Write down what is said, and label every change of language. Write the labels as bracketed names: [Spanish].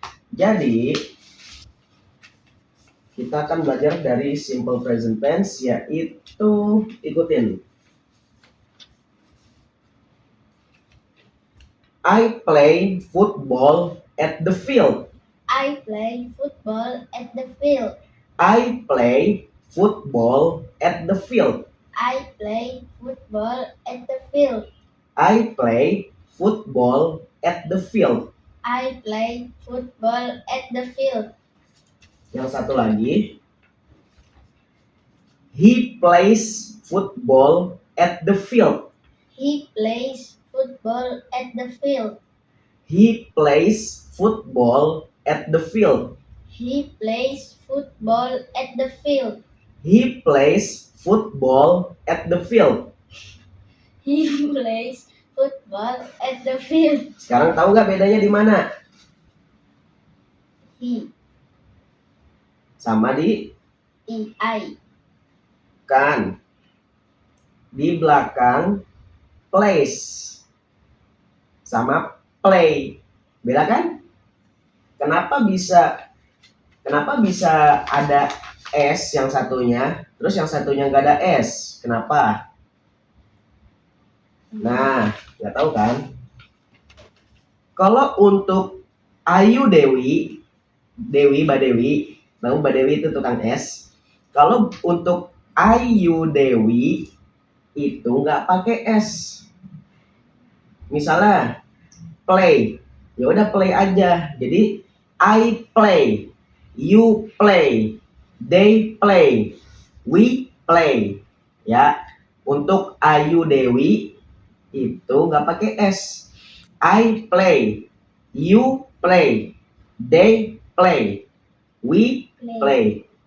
[Indonesian] Jadi kita akan belajar dari simple present tense, yaitu ikutin. [English] I play football at the field. I play football at the field. I play football at the field. I play football at the field. I play football at the field. I play football at the field. [Indonesian] Yang satu lagi. [English] He plays football at the field. He plays football at the field. He plays football at the field. He plays football at the field. He plays football at the field. He plays football at the field. [Indonesian] Sekarang tahu nggak bedanya di mana? [English] He, [Indonesian] Sama di [English] I. [Indonesian] kan. Di belakang place sama play. Beda kan? Kenapa bisa ada S yang satunya, terus yang satunya nggak ada S? Kenapa? Nah, nggak tahu kan? Kalau untuk Ayu Dewi, Mbak Dewi, tahu Mbak Dewi itu tukang S. Kalau untuk Ayu Dewi itu nggak pakai S. Misalnya play, ya udah play aja. Jadi [English] I play, you play, they play, we play. [Indonesian] Ya, untuk Ayu Dewi itu nggak pakai S. [English] I play, you play, they play, we play.